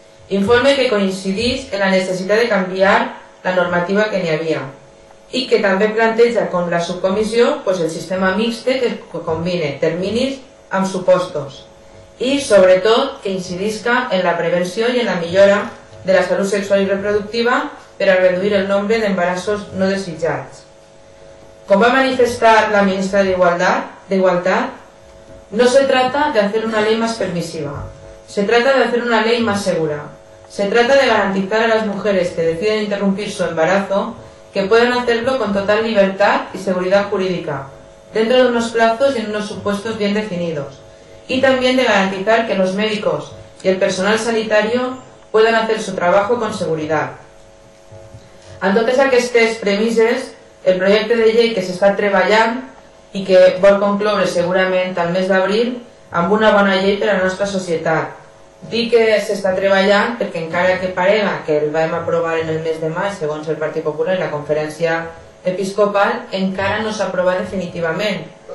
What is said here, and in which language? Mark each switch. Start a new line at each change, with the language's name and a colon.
Catalan: Informe que coincideix en la necessitat de canviar la normativa que n'hi havia i que també planteja com la subcomissió el sistema mixte que combine terminis amb supostos i sobretot que incidisca en la prevenció i en la millora de la salut sexual i reproductiva per a reduir el nombre d'embarassos no desitjats. Com va manifestar la ministra
Spanish: de Igualdad, no se trata de hacer una ley más permisiva, se trata de hacer una ley más segura. Se trata de garantizar a las mujeres que deciden interrumpir su embarazo que puedan hacerlo con total libertad y seguridad jurídica, dentro de unos plazos y en unos supuestos bien definidos, y también de garantizar que los médicos y el personal sanitario puedan hacer su trabajo con seguridad.
Catalan: En totes aquestes premisses, el projecte de llei que s'està treballant i que vol concloure segurament al mes d'abril amb una bona llei per a la nostra societat. Dic que s'està treballant perquè encara que parega que el vam aprovar en el mes de maig segons el Partit Popular i la conferència episcopal, encara no s'ha aprovat definitivament.